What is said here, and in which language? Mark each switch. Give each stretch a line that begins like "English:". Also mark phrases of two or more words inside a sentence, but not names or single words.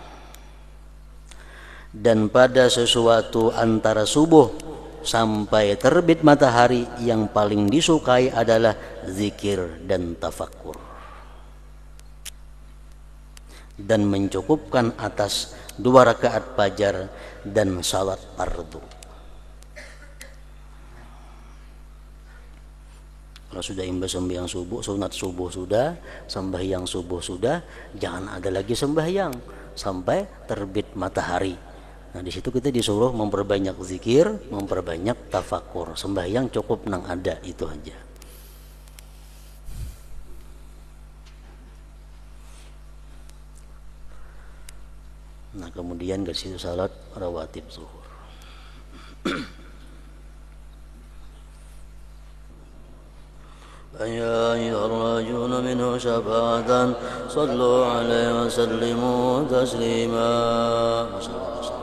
Indonesian: Dan pada sesuatu antara subuh sampai terbit matahari yang paling disukai adalah zikir dan tafakkur. Dan mencukupkan atas 2 rakaat fajar dan salat fardu.
Banjar: Kalau sudah imba sembahyang subuh, sunat subuh sudah, sembahyang subuh sudah, jangan ada lagi sembahyang sampai terbit matahari.
Indonesian: Nah, di situ kita disuruh memperbanyak zikir, memperbanyak tafakur.
Banjar: Sembahyang cukup nang ada itu aja. Nah, kemudian ke situ salat rawatib zuhur.
Arabic: يا أيها الراجون منه شفاعة صلوا عليه وسلموا تسليما.